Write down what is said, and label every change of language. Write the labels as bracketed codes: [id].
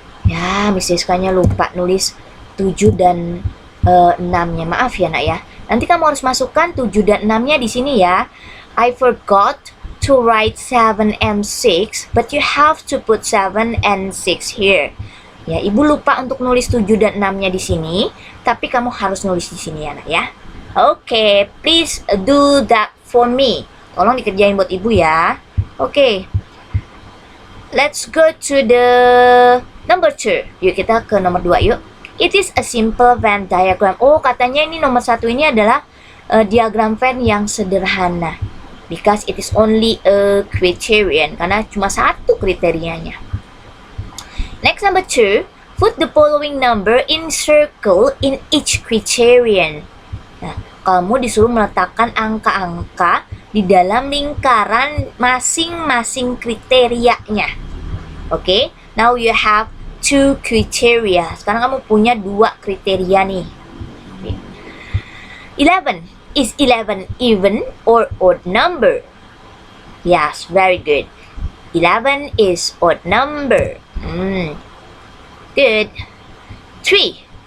[id] Ya, Miss Siskanya lupa nulis 7 dan 6-nya. Maaf ya, Nak ya. Nanti kamu harus masukkan 7 dan 6-nya di sini ya. [en] I forgot to write 7 and 6, but you have to put 7 and 6 here. [id] Ya, Ibu lupa untuk nulis 7 dan 6-nya di sini, tapi kamu harus nulis di sini ya, Nak ya. [en] Oke, please do that for me. [id] Tolong dikerjain buat Ibu ya. Oke. [en] Let's go to the number 2. [id] Yuk kita ke nomor 2 yuk. [en] It is a simple Venn diagram. [id] Oh, katanya ini nomor 1 ini adalah diagram Venn yang sederhana. [en] Because it is only a criterion. [id] Karena cuma satu kriterianya. [en] Next, number 2. Put the following number in circle in each criterion. [id] Nah, kamu disuruh meletakkan angka-angka di dalam lingkaran masing-masing kriterianya. [en] Oke, now you have 2 criteria. [id] Sekarang kamu punya 2 kriteria nih. [en] 11. Is 11 even or odd number? Yes, very good. 11 is odd number. Good. 3.